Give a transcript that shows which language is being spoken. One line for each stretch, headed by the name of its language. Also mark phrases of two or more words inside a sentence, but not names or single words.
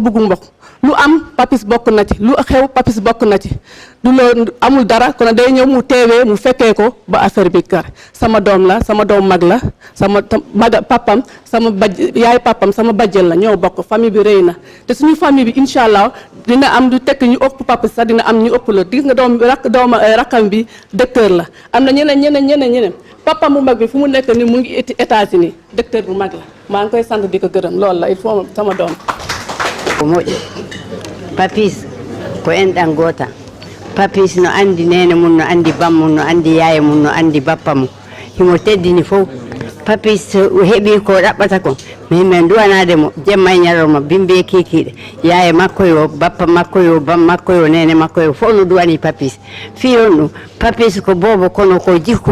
Wolof: bëgg mbokk lu am Papis bokk na ci lu xew Papis bokk na ci du loolu amul dara kon day ñëw mu teewee mu fekkee ko ba affaire bi kar sama doom la sama doom mag la sama papam sama yaay papam sama bajjel la ñoo bokk famille bi rëy na te suñu famille bi
Arabic: إن شاء الله
Wolof: dina am du tekk ñu ëpp Papis sax dina am ñu ëpp la gis nga doom rakkam bi docteur la am na ñeneen papam bu mag bi fu mu nekk ni mu ngi États-Unis docteur bu mag la maa ngi koy sant di ko gërëm loolu la
French: il faut
Wolof: sama doom
Fula: Papis ko enɗan goota Papis no andi nene mum no andi bammum no andi yaye mum no andi bappa mum himo teddini fof Papis heeɓi ko ɗaɓɓata ko min duwanade mo jemma e ñalawma bimbe kikiɗe yaye makko yo bappa makko yo bam makko yo nene makko yo fof no duwani Papis fi on ɗum Papis ko bobo kono ko jikku